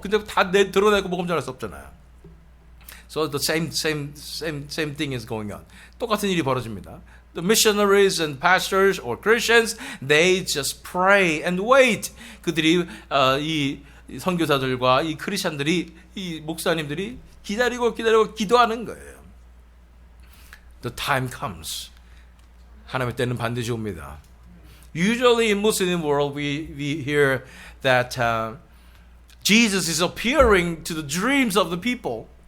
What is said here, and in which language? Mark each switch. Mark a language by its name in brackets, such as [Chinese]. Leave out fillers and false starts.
[Korean] 근데 다 드러내고 복음 전할 수 없잖아요. [English] So the same thing is going on. [Korean] 똑같은 일이 벌어집니다. [English] The missionaries and pastors or Christians, they just pray and wait. [Korean] 그들이 이 이 선교사들과 이 크리스천들이, 이 목사님들이 기다리고 기도하는 거예요. [English] The time comes. [Korean] 하나님의 때는 반드시 옵니다. [English] Usually in Muslim world we hear that Jesus is appearing to the dreams of the people.